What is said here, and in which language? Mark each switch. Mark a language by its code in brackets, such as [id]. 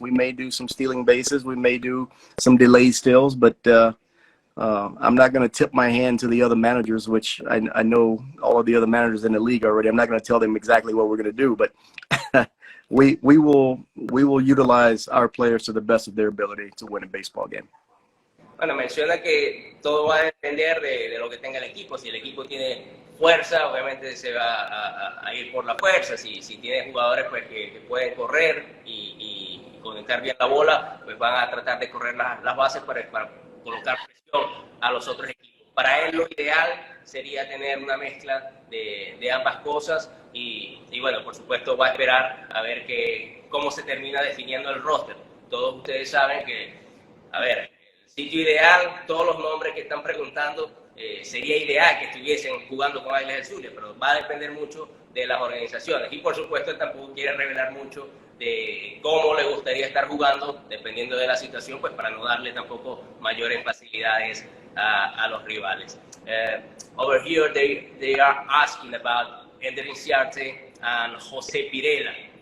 [en] We may do some stealing bases. We may do some delayed steals, but I'm not going to tip my hand to the other managers, which I know all of the other managers in the league already. I'm not going to tell them exactly what we're going to do, but we will utilize our players to the best of their ability to win a baseball game. [es] Bueno, menciona que todo va a depender de lo que tenga el equipo. Si el equipo tiene fuerza, obviamente se va a ir por la fuerza. Si tiene jugadores pues, que pueden correr y conectar bien la bola, pues van a tratar de correr las bases para colocar presión a los otros equipos. Para él lo ideal sería tener una mezcla de ambas cosas y bueno, por supuesto va a esperar a ver cómo se termina definiendo el roster. Todos ustedes saben que, a ver, el sitio ideal, todos los nombres que están preguntando, sería ideal que estuviesen jugando con Águilas del Zulia, pero va a depender mucho de las organizaciones y por supuesto tampoco quiere revelar mucho de cómo le gustaría estar jugando dependiendo de la situación, pues para no darle tampoco mayores facilidades a los rivales. [en] Over here they are asking about Ender Inciarte and José Pirela.